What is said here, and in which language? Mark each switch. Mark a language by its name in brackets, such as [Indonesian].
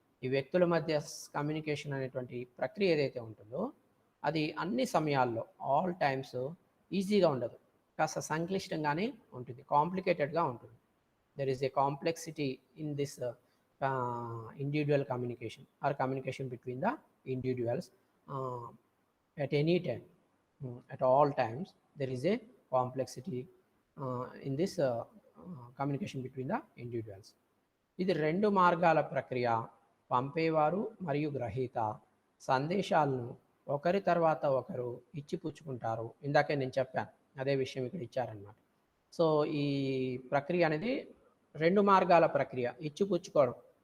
[Telugu] ఈ వ్యక్తుల మధ్య కమ్యూనికేషన్ అనేటువంటి ప్రక్రియ ఏదైతే ఉంటుందో, అది అన్ని సమయాల్లో [English] all times [Telugu] ఈజీగా ఉండదు. కాస్త సంక్లిష్టంగానే ఉంటుంది. కాంప్లికేటెడ్‌గా ఉంటుంది. [English] There is a complexity in this individual communication or communication between the individuals at any time. At all times there is a complexity in this communication between the individuals. [Telugu] ఇది 2 మార్గాల ప్రక్రియ. పంపేవారు మరియు గ్రహీత సందేశాలను ఒకరి తర్వాత ఒకరు ఇచ్చిపుచ్చుకుంటారు. ఇందాకే నేను చెప్పాను. అదే విషయం ఇక్కడ ఇచ్చారనమాట. సో, ఈ ప్రక్రియ అనేది 2 మార్గాల ప్రక్రియ. ఇచ్చిపుచ్చుకోవడం.